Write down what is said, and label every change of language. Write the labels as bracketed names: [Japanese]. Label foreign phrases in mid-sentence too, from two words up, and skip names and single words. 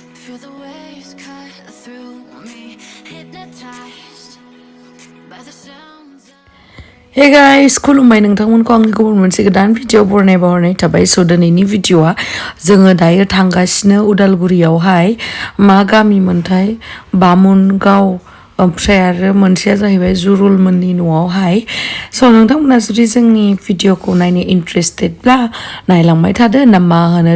[English] feel the waves cut through me, hypnotized by the sounds. Hey guys, [Bodo] खुलुमबाय नोंथांमोनखौ आंनि गुबुन मोनसे गोदान भिडिअ बरनायबावनाय थाबाय। स' दिनैनि भिडिअआ जोङो दायो थांगासिनो उदालगुरियावहाय मा गामि मोनथाय बामुनगाव ओमफ्राय आरो मोनसेया जाहैबाय जुरुल मोननि न'आवहाय। स' नोंथांमोना जुदि जोंनि भिडिअखौ नायनो इन्ट्रेस्टेडब्ला नायलांबाय थादो ना मा होनो।